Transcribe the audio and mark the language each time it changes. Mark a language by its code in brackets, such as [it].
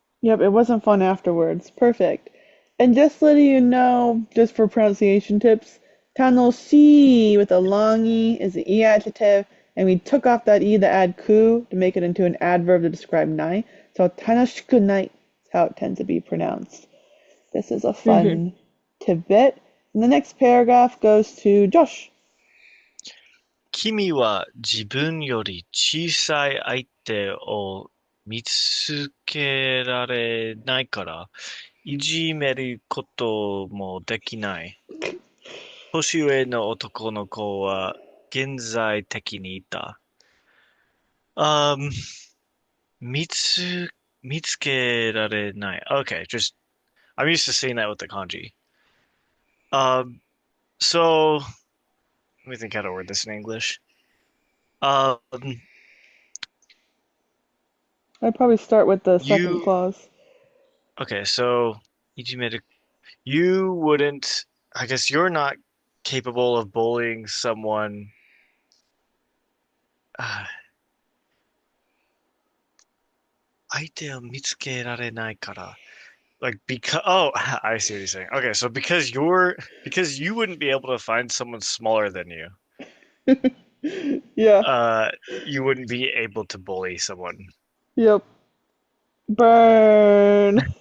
[en] Yep, it wasn't fun afterwards. Perfect. And just letting you know, just for pronunciation tips, tanoshi with a long e is the e adjective, and we took off that e to add ku to make it into an adverb to describe nai. So tanoshikunai is how it tends to be pronounced. This is a Mhm. fun tidbit. And the next paragraph goes to Josh. [ja] 君は自分より小さい相手を見つけられないから、いじめることもできない。年上の男の子は現在的にいた。 Um, 見つけられない。 [en] Okay, just, I'm used to seeing that with the kanji. So, let me think how to word this in English. Um, I'd probably start with the second you, clause. okay, so, you wouldn't, I guess you're not capable of bullying someone. [ja] Uh, 相手を見つけられないから。 [en] Like because oh I see what you're saying. Okay, so because you wouldn't be able to find someone smaller than you, Yeah, uh you wouldn't be able to bully someone. yep. Burn.